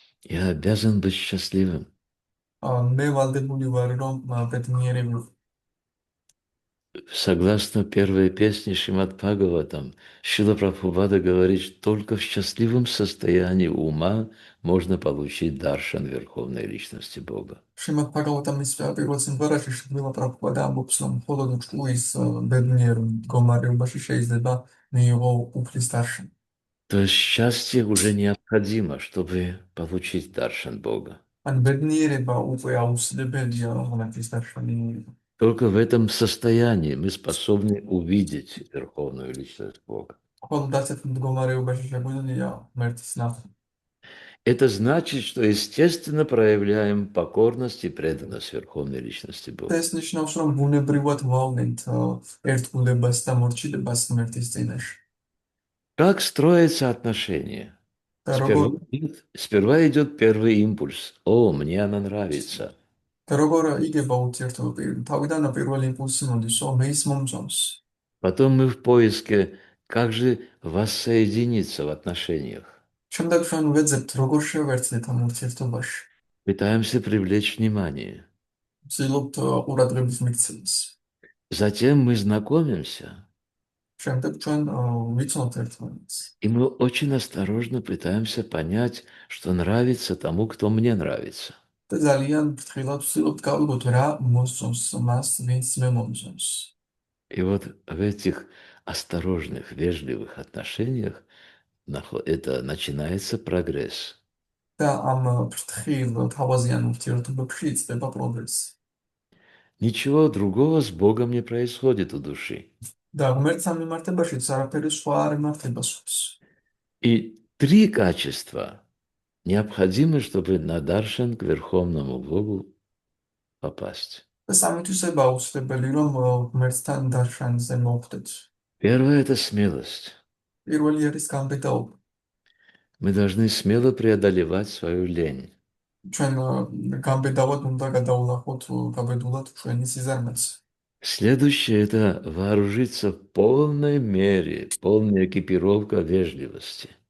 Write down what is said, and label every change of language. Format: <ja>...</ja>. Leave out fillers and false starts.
<ru>Я обязан быть счастливым.</ru> <ka>მე ვალდებული ვარ რომ ბედნიერი ვიყო.</ka> <ru>Согласно первой песне Шримад Бхагаватам, Шрила Прабхупада говорит, что только в счастливом состоянии ума можно получить даршан Верховной Личности Бога.</ru> <ka>შრიმად ბჰაგავატამის პირველ სიმღერაში შრილა პრაბჰუპადა ამბობს, რომ მხოლოდ ჭკუის ბედნიერ მდგომარეობაში შეიძლება მიიღო უფლის დარშენი.</ka> <ru>То есть счастье уже необходимо, чтобы получить даршан Бога.</ru> <ka>ან ბედნიერება უკვე აუცილებელია რომ ღმერთის დარშენი მიიღო.</ka> <ru>Только в этом состоянии мы способны увидеть Верховную Личность Бога.</ru> <ka>მხოლოდ ასეთ მდგომარეობაში შეგვიძლია ღმერთის ნახვა.</ka> <ru>Это значит, что естественно проявляем покорность и преданность Верховной Личности Бога.</ru> <ka>ეს ნიშნავს, რომ ბუნებრივად ვავლენთ ერთგულებას და მორჩილებას ღმერთის წინაშე.</ka> <ru>Как строятся отношения?</ru> <ka>და როგორ</ka> <ru>Сперва идет первый импульс. О, мне она нравится.</ru> <ka>და როგორ იგება ურთიერთობა? თავიდან პირველი იმპულსი მოდის, მე ის მომწონს.</ka> <ru>Потом мы в поиске, как же воссоединиться в отношениях.</ru> <ka>შემდეგ ჩვენ ვეძებთ, როგორ შევერთდეთ ამ ურთიერთობაში.</ka> <ru>Пытаемся привлечь внимание.</ru> <ka>ვცდილობთ ყურადღების მიქცევას.</ka> <ru>Затем мы знакомимся,</ru> <ka>შემდეგ ჩვენ ვიცნობთ ერთმანეთს.</ka> <ru>и мы очень осторожно пытаемся понять, что нравится тому, кто мне нравится.</ru> <ka>და ძალიან ფრთხილად ვცდილობთ გავიგოთ, რა მოსწონს მას, ვინც მე მომწონს.</ka> <ru>И вот в этих осторожных, вежливых отношениях это начинается прогресс.</ru> <ka>და ამ ფრთხილ თავაზიან ურთიერთობებში იწყება პროგრესი.</ka> <ru>Ничего другого с Богом не происходит у души.</ru> <ka>და ღმერთთან მიმართებაშიც არაფერი სხვა არ იმართება სულს.</ka> <ru>И три качества необходимы, чтобы на даршан к Верховному Богу попасть.</ru> <ka>და სამითვისება აუცილებელი, რომ ღმერთთან დარშანზე მოვხდეთ.</ka> <ru>Первое – это смелость.</ru> <ka>პირველი არის გამბედაობა.</ka> <ru>Мы должны смело преодолевать свою лень.</ru> <ka>ჩვენ გამბედავად უნდა გადავლახოთ გაბედულად ჩვენი სიზარმეც.</ka> <ru>Следующее – это вооружиться в полной мере, полная экипировка вежливости.</ru>